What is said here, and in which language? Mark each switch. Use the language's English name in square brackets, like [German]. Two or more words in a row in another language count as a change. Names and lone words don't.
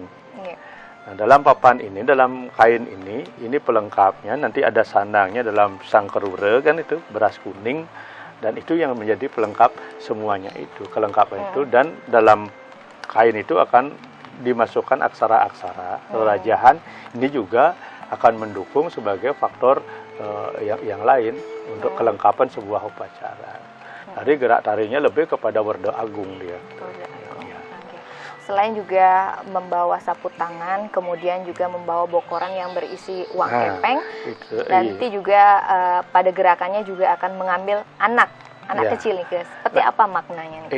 [Indonesian] Nah, dalam papan ini, dalam kain ini pelengkapnya, nanti ada sandangnya dalam sangkerure kan itu, beras kuning, dan itu yang menjadi pelengkap semuanya itu, kelengkapan itu, dan dalam kain itu akan dimasukkan aksara-aksara, rajahan, ini juga akan mendukung sebagai faktor yang lain untuk kelengkapan sebuah upacara. Jadi gerak tarinya lebih kepada Werda Agung dia. Selain juga membawa sapu tangan, kemudian juga membawa bokoran yang berisi uang kepeng, nanti juga pada gerakannya juga akan mengambil anak kecil nih, seperti apa maknanya nih?